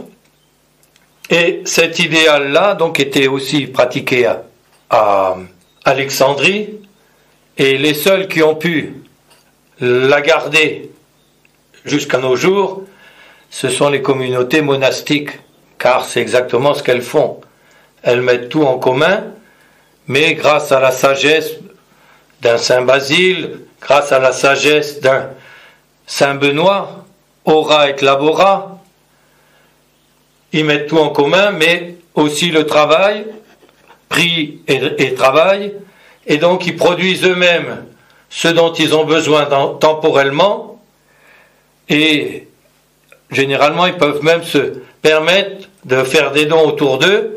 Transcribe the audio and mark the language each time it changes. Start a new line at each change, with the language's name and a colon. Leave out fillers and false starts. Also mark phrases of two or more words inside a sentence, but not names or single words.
French: Et cet idéal-là donc était aussi pratiqué à Alexandrie, et les seuls qui ont pu la garder jusqu'à nos jours, ce sont les communautés monastiques, car c'est exactement ce qu'elles font. Elles mettent tout en commun, mais grâce à la sagesse d'un Saint Basile, grâce à la sagesse d'un Saint Benoît,
Latin: ora et labora,
French: ils mettent tout en commun, mais aussi le travail, prix et travail, et donc ils produisent eux-mêmes ce dont ils ont besoin temporellement, et généralement ils peuvent même se permettre de faire des dons autour d'eux.